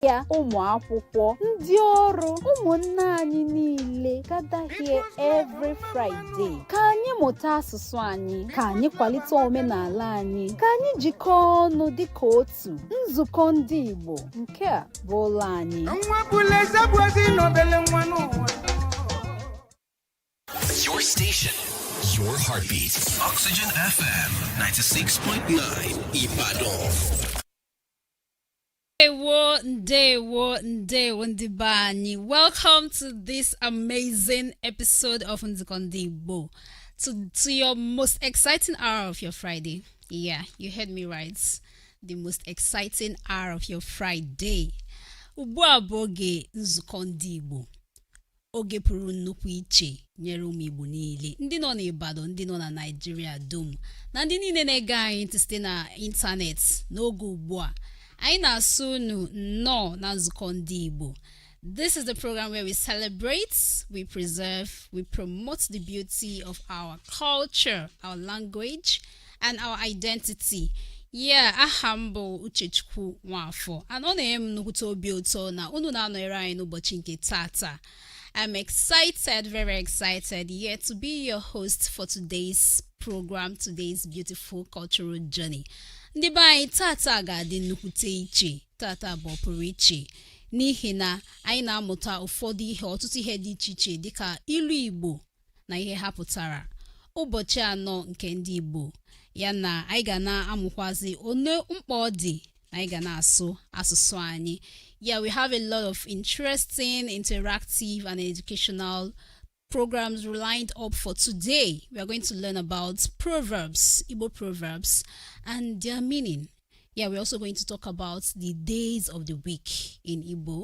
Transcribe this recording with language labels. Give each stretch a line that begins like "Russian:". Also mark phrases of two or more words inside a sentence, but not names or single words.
Igbo: ya ụmụ akwụkwọ, ndị ọrụ, ụmụnne anyị niile
English: gather here every Friday
Igbo: ka anyị mụta asụsụ anyị, ka anyị kwalite omenala anyị, ka anyị jikọọ ọnụ dịka otu. Nzukọ Ndị Igbo, nke a bụ ụlọ anyị.
English: Your station, your heartbeat. Oxygen FM 96.9 Ibadan.
Igbo: Ndewo ndị be anyị.
English: Welcome to this amazing episode of Nzuko Ndi Igbo. To your most exciting hour of your Friday. Yeah, you heard me right. The most exciting hour of your Friday.
Igbo: Ugbu a bụ oge Nzuko Ndi Igbo. Oge pụrụ nnukwu iche nyere ụmụ Igbo niile, ndị nọ n'Ibadan, ndị nọ na Nigeria dum, na ndị niile na-ege anyị ntị site na ịntanetị n'oge ugbu a. Anyị na-asụ unu nnọọ na Nzuko Ndi Igbo.
English: This is the program where we celebrate, we preserve, we promote the beauty of our culture, our language, and our identity. Yeah,
Igbo: aha m bụ Uchechukwu Nwafọ. And ọ na-enye m nnukwute obi ụtọ na unu na-anọnyere anyị n'ụbọchị nke tata.
English: I'm excited, very excited, to be your host for today's program, today's beautiful cultural journey.
Igbo: Ndị be anyị tata ga-adị nnukwute iche, tata bụ pụrụ iche, n'ihi na anyị na-amụta ụfọdụ ihe, ọtụtụ ihe dị iche iche dịka ilu Igbo na ihe ha pụtara, ụbọchị anọ nke ndị Igbo, ya na anyị ga na-amụkwazi one mkpa ọ dị na anyị ga na-asụ asụsụ anyị.
English: Yeah, we have a lot of interesting, interactive, and educational programs lined up for today. We are going to learn about proverbs, Igbo proverbs, and their meaning. Yeah, we're also going to talk about the days of the week in Igbo.